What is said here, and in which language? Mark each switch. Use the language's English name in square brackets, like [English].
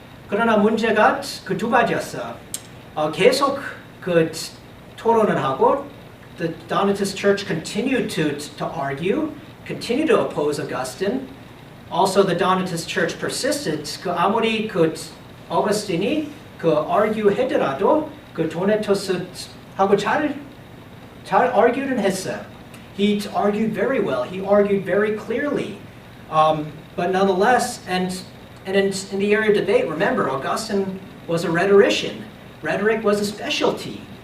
[Korean] 그러나 문제가 그 두 가지였어. 계속 그 토론을 하고 [English] the Donatist Church continued to argue, continued to oppose Augustine. Also, the Donatist Church persisted. [Korean] 그 아무리 그 어거스틴이 그 argue 하더라도 그 도네투스하고 잘 argue는 했어요. [English] He argued very well. He argued very clearly. But nonetheless, and in the area of debate, remember, Augustine was a rhetorician. Rhetoric was a specialty.